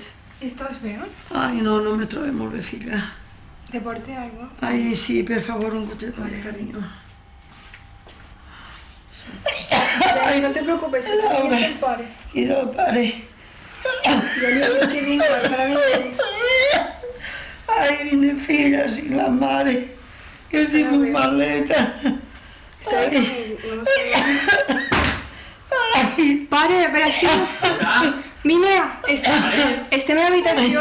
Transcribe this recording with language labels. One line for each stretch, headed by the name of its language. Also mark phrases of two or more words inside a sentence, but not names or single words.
Catalan: Estàs bé? Ai, no, no me trobo molt bé, filla. Te porte aigua? Ai, sí, per favor, un gotet d'aigua, carinyo.
Spanish: Ay, no te preocupes, es Laura.
Catalan: el pare.
Spanish: Quiero el pare. Ya le digo que vengo,
Catalan: estarà bé. Ai, vine filla, sin la mare, que estic molt maleta. Ai. Ai. Pare, a veure si... Vine, estem a l'habitació.